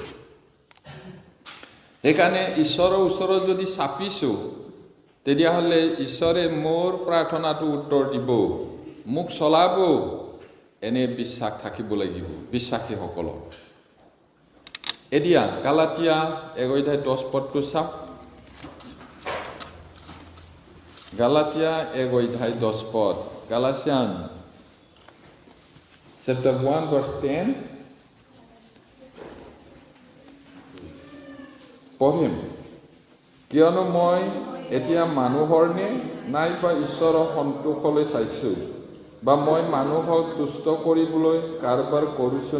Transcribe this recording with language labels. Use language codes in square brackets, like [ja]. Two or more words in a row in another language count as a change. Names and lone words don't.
[as] সেইকাৰণে ঈশ্বৰৰ ওচৰত যদি চাপিছোঁ, তেতিয়াহ'লে ঈশ্বৰে মোৰ প্ৰাৰ্থনাটো উত্তৰ দিব, মোক চলাব, এনে বিশ্বাস থাকিব লাগিব বিশ্বাসীসকলৰ। এতিয়া গালাতিয়া 1:10 চাওক। গালাতিয়া 1:10, [en] Galatians chapter 1 verse 10 পঢ়িম। [as] কিয়নো মই এতিয়া মানুহৰ নে নাইবা ঈশ্বৰৰ সন্তোষলৈ চাইছোঁ, বা মই মানুহক তুষ্ট কৰিবলৈ কাৰবাৰ কৰিছোঁ?